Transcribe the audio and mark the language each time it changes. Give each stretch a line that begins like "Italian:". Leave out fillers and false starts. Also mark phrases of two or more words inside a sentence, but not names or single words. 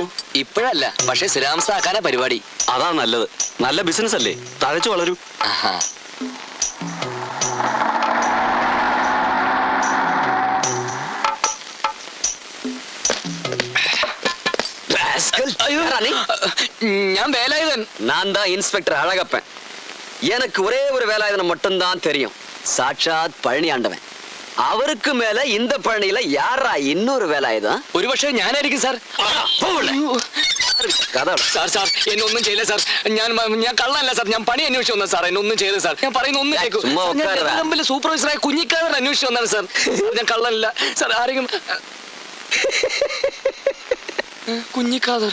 Malayalam: ഇപ്പോഴല്ല, പക്ഷെ സ്ഥിരതാമസമാക്കാനാ പരിപാടി. അതാ നല്ലത്. നല്ല ബിസിനസ് അല്ലേ, തഴച്ചു വളരൂ. ഞാൻ வேலாயுதன்.
Tamil: நான் தான் இன்ஸ்பெக்டர் அழகப்பன். எனக்கு ஒரே ஒரு வேலாயுதனை மட்டும்தான் தெரியும். சாட்சாத் பழனி ஆண்டவன். அவருக்கு மேல இந்த பழனியில யாரா இன்னொரு வேலாயுதம்?
Malayalam: ഒരു പക്ഷേ ഞാനായിരിക്കും സാർ. സാർ സാർ, എന്നെ ഒന്നും ചെയ്യില്ല സാർ. ഞാൻ കള്ളല്ല സാർ. ഞാൻ പണി അന്വേഷിച്ചു വന്നത് സാർ. എന്നെ ഒന്നും ചെയ്യില്ല സാർ. ഞാൻ പറയുന്ന ഒന്നും കേൾക്കും. സൂപ്പർവൈസറായ കുഞ്ഞിക്കാരൻ അന്വേഷിച്ചു വന്നാണ് സാർ. ഞാൻ കള്ളല്ല സാർ. ആരെങ്കിലും കുഞ്ഞിക്കാതർ.